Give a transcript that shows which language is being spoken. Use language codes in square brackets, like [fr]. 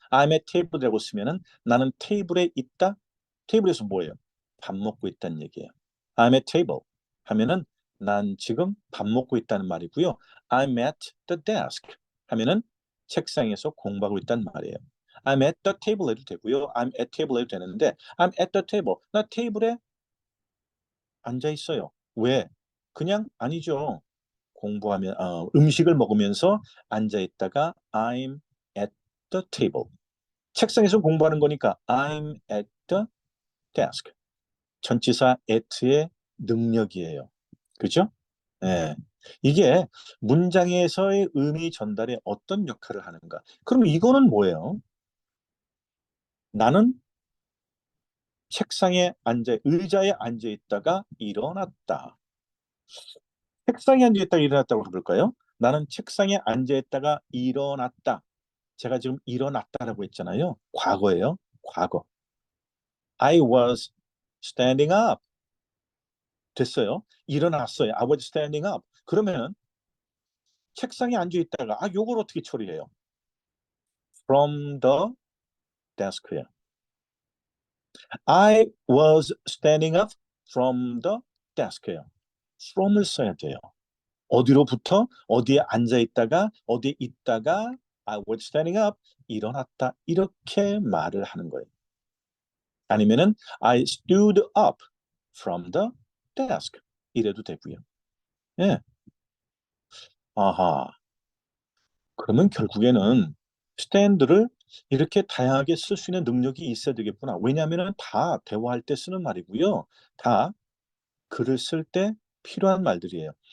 [en] I'm at table [ko] 이라고 쓰면은 나는 테이블에 있다. 테이블에서 뭐예요? 밥 먹고 있다는 얘기예요. [en] I'm at table [ko] 하면은 난 지금 밥 먹고 있다는 말이고요. [en] I'm at the desk [ko] 하면은 책상에서 공부하고 있다는 말이에요. [en] I'm at the table [ko] 해도 되고요. [en] I'm at table [ko] 해도 되는데 [en] I'm at the table. [ko] 나 테이블에 앉아 있어요. 왜? 그냥 아니죠. 공부하면 음식을 먹으면서 앉아 있다가 [en] I'm at the table. [ko] 책상에서 공부하는 거니까 [en] I'm at the desk. [ko] 전치사 at의 능력이에요. 그죠? 네. 이게 문장에서의 의미 전달에 어떤 역할을 하는가? 그럼 이거는 뭐예요? 나는 책상에 의자에 앉아 있다가 일어났다. 책상에 앉아 있다가 일어났다고 부를까요? 나는 책상에 앉아 있다가 일어났다. 제가 지금 일어났다라고 했잖아요. 과거예요. 과거. [en] I was standing up. [ko] 됐어요. 일어났어요. [en] I was standing up. [ko] 그러면 책상에 앉아 있다가 요걸 어떻게 처리해요? [en] From the desk예요. I was standing up from the desk예요. [ko] from을 써야 돼요. 어디로부터 어디에 앉아 있다가 어디에 있다가 [en] I was standing up [ko] 일어났다 이렇게 말을 하는 거예요. 아니면은 [en] I stood up from the desk [ko] 이래도 되고요. 예. 아하. 그러면 결국에는 stand를 이렇게 다양하게 쓸 수 있는 능력이 있어야 되겠구나. 왜냐하면 다 대화할 때 쓰는 말이고요. 다 글을 쓸 때 필요한 말들이에요.